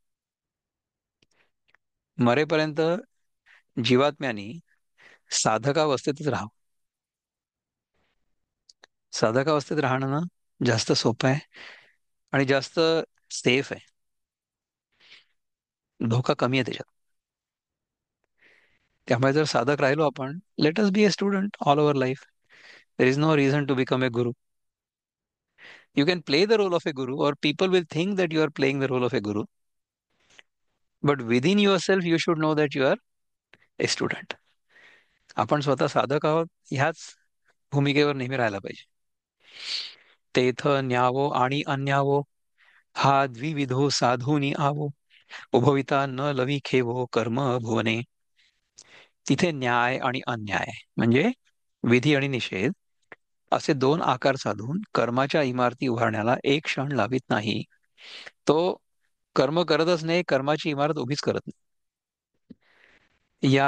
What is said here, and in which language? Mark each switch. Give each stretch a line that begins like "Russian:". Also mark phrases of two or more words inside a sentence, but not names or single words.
Marathi: मरेपर्यंत जीवात्म्यानी साधकावस्थेतच राहावं. साधकावस्थेत राहणं ना जास्त सोपं आहे आणि जास्त सेफ आहे. धोका कमी आहे त्याच्यात. त्यामुळे जर साधक राहिलो आपण,
English: Let us be a student all over life. There is no reason to become a guru. You can play the role of a guru, or people will think that you are playing the role of a guru. But within yourself you should know that you are a student.
Marathi: आपण स्वतः साधक आहोत ह्याच भूमिकेवर नेहमी राहायला पाहिजे. तेथ न्यावो आणि अन्यावो, हा द्विविधो साधूनी आवो, उभविता न लवी खेवो कर्म भुवने. तिथे न्याय आणि अन्याय म्हणजे विधी आणि निषेध असे दोन आकार साधून कर्माच्या इमारती उभारण्याला एक क्षण लावित नाही. तो कर्म करतच नाही, कर्माची इमारत उभीच करत नाही.